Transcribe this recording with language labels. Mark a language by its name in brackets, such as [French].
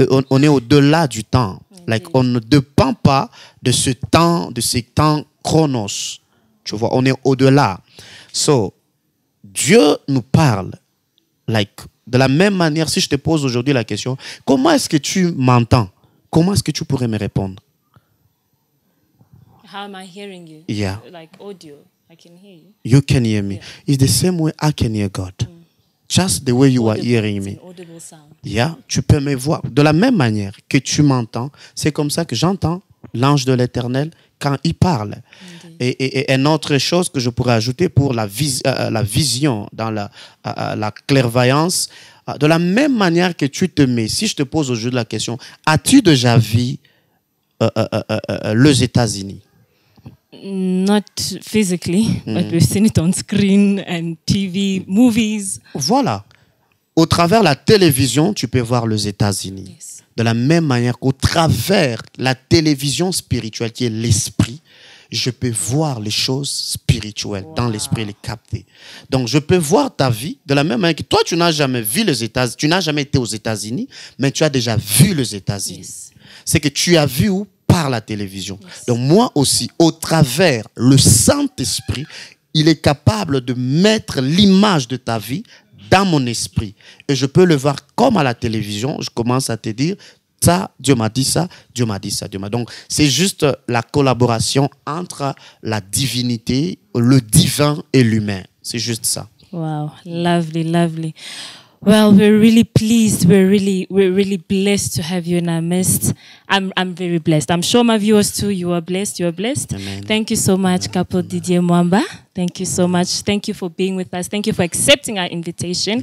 [French] On est au-delà du temps. Like, on ne dépend pas de ce temps, chronos. Tu vois, on est au-delà. So, Dieu nous parle. Like, de la même manière, si je te pose aujourd'hui la question, comment est-ce que tu m'entends? Comment est-ce que tu pourrais me répondre? [English] How am I hearing you? Yeah. Like audio, I can hear you. You can hear me. Yeah. It's the same way I can hear God. Just the way you are hearing me. Audible sound. [French] Yeah, tu peux me voir. De la même manière que tu m'entends, c'est comme ça que j'entends l'ange de l'Éternel quand il parle. Et une autre chose que je pourrais ajouter pour la vision, dans la clairvoyance, de la même manière que tu te mets, si je te pose aujourd'hui la question, as-tu déjà vu les États-Unis? [English] Not physically, but we've seen it on screen and TV, movies. [French] Voilà. Au travers la télévision, tu peux voir les États-Unis. Yes. De la même manière qu'au travers la télévision spirituelle, qui est l'esprit, je peux voir les choses spirituelles dans l'esprit, les capter. Donc, je peux voir ta vie de la même manière que toi, tu n'as jamais vu les États-Unis, tu n'as jamais été aux États-Unis, mais tu as déjà vu les États-Unis. Yes. C'est que tu as vu où? Par la télévision. Yes. Donc, moi aussi, au travers le Saint-Esprit, il est capable de mettre l'image de ta vie dans mon esprit. Et je peux le voir comme à la télévision, je commence à te dire, ça, Dieu m'a dit ça, Dieu m'a dit ça, Dieu m'a. Donc, c'est juste la collaboration entre la divinité, le divin et l'humain. C'est juste ça. [English] Wow, lovely, lovely. Well, we're really pleased. We're really blessed to have you in our midst. I'm very blessed. I'm sure my viewers too. You are blessed. You are blessed. Amen. Thank you so much, Couple Didier Mwamba. Thank you so much. Thank you for being with us. Thank you for accepting our invitation.